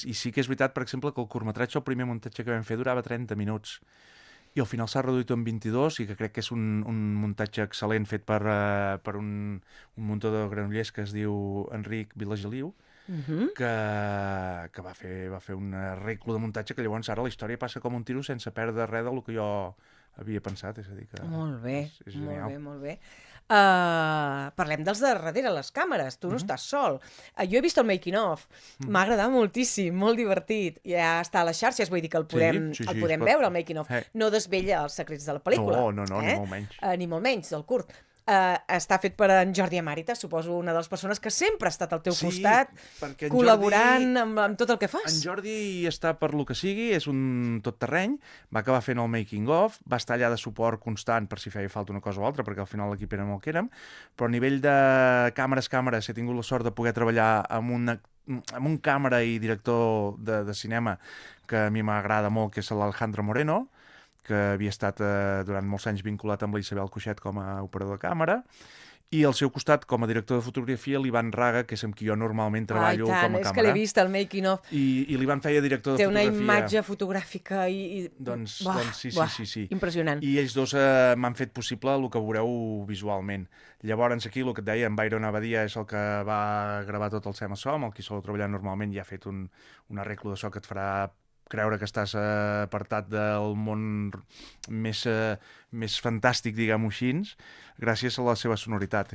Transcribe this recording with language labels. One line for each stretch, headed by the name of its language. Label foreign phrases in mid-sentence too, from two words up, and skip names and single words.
Catalan: I sí que és veritat, per exemple, que el curtmetratge, el primer muntatge que vam fer durava 30 minuts i al final s'ha reduït en 22 i que crec que és un muntatge excel·lent fet per un muntador de Granollers que es diu Enric Vilageliu, que va fer un arreglo de muntatge que llavors ara la història passa com un tiro sense perdre res del que jo havia pensat. És a dir que Molt bé, és genial. molt bé. Parlem dels de darrere les càmeres, tu no estàs sol. Jo he vist el
English: making of,
Catalan: m'ha agradat moltíssim, molt divertit. Ja està a les xarxes, vull dir que el podem sí, el es podem pot- veure, el
English: making of.
Catalan: No desvella els secrets de la pel·lícula. No, ni molt menys. Ni molt menys, del curt. Està fet per en Jordi Amàrita, suposo una de les persones que sempre ha estat al teu costat, perquè en col·laborant amb tot el que En fas. Jordi està per lo que sigui, és un tot terreny, va acabar fent el
English: making of,
Catalan: va estar allà de suport constant per si feia falta una cosa o altra, perquè al final l'equip érem el que érem, però a nivell de càmeres, he tingut la sort de poder treballar amb un càmera i director de cinema que a mi m'agrada molt, que és l'Alejandro Moreno, que havia estat durant molts anys vinculat amb la Isabel Cuixet com a operador de càmera, i al seu costat, com a director de fotografia, l'Ivan Raga, que és amb qui jo normalment treballo com a càmera. És que l'he vist, el
English: making of.
Catalan: I l'Ivan feia director de Té una fotografia. imatge fotogràfica i... Doncs sí. Impressionant. I ells dos m'han fet possible el que veureu visualment. Llavors aquí, el que et deia, en Byron Abadia és el que va gravar tot el Sema Som, el qui sol treballar normalment i ha fet un arreglo de so que et farà creure que estàs apartat del món més fantàstic, diguem-ho així, gràcies a la seva sonoritat.